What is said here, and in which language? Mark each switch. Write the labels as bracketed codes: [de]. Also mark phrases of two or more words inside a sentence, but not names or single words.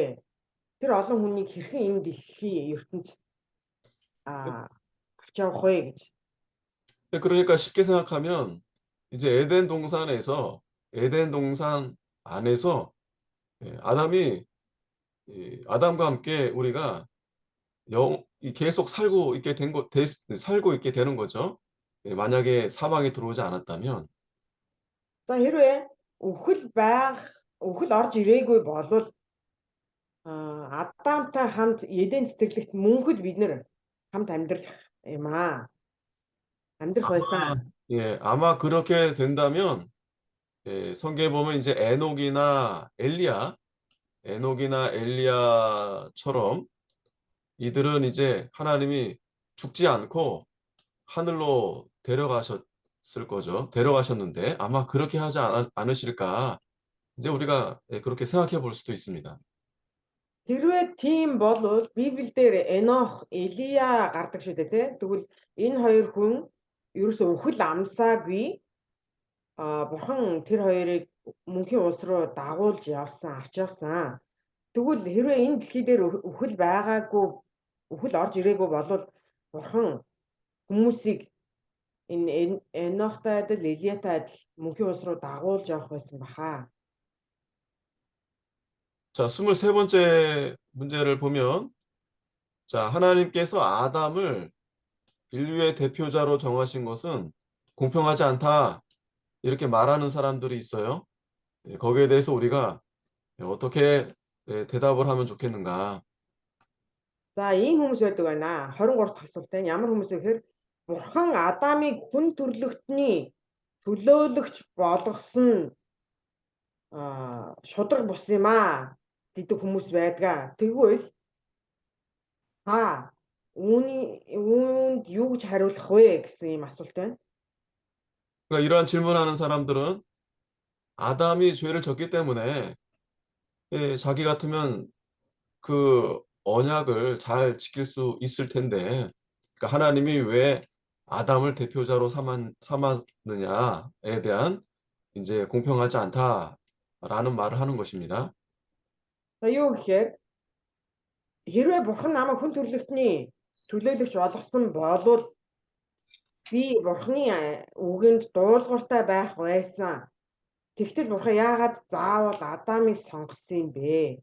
[mn] Тэр олон хүнийг хэрхэн энэ дэлхийн ертөнц авч явах вэ гэж. [ko] 그러니까 쉽게 생각하면 이제 에덴 동산 안에서 아담과 함께 우리가 계속 살고 있게 되는 거죠. 만약에 사망이 들어오지 않았다면. [mn] За хэрвээ үхэл орж ирээгүй болвол Адамтай хамт Эден цэцэрлэгт мөнхөд бид нэр хамт амьдрах юм аа. Амьдрах байсан. [ko] 아마 그렇게 된다면 성경에 보면 이제 에녹이나 엘리야처럼 이들은 이제 하나님이 죽지 않고 하늘로 데려가셨을 거죠. 데려가셨는데 아마 그렇게 하지 않으실까. 이제 우리가 그렇게 생각해 볼 수도 있습니다. [mn] Хэрвээ тийм бол Библиэлд Энох, Элия гардаг шүү дээ тий. Тэгвэл энэ хоёр хүн ерөөсөө үхэл амсаагүй бурхан тэр хоёрыг мөнхийн улс руу дагуулж авч явсан. Тэгвэл хэрвээ энэ дэлхий дээр үхэл байгаагүй үхэл орж ирээгүй бол бурхан хүмүүсийг энэ Энохтай адил Элиятай адил мөнхийн улс руу дагуулж явах байсан баха. [ko] 자, 23번째 문제를 보면 자, 하나님께서 아담을 인류의 대표자로 정하신 것은 공평하지 않다. 이렇게 말하는 사람들이 있어요. 거기에 대해서 우리가 어떻게 대답을 하면 좋겠는가? [mn] За ийм хүмүүс байдаг байна. 23 дахь асуултаа ямар хүмүүс вэ гэхээр бурхан Адамыг хүн төрлөختний төлөөлөгч болгосон шудраг бус юм аа гэдэг хүмүүс байдгаа. Тэгвэл үүнд юу гэж хариулах вэ гэсэн ийм асуулт байна. [ko] 그러니까 이러한 질문하는 사람들은 아담이 죄를 졌기 때문에 자기 같으면 그 언약을 잘 지킬 수 있을 텐데 그러니까 하나님이 왜 아담을 대표자로 삼았느냐에 대한 이제 공평하지 않다라는 말을 하는 것입니다. [mn] За юу гэхээр хэрвээ бурхан намайг хүн төрлөختний төлөөлөгч болгосон болвол би бурханы үгэнд дуулууртай байх байсан. Тэгтэл бурхан яагаад заавал Адамыг сонгосон юм бэ?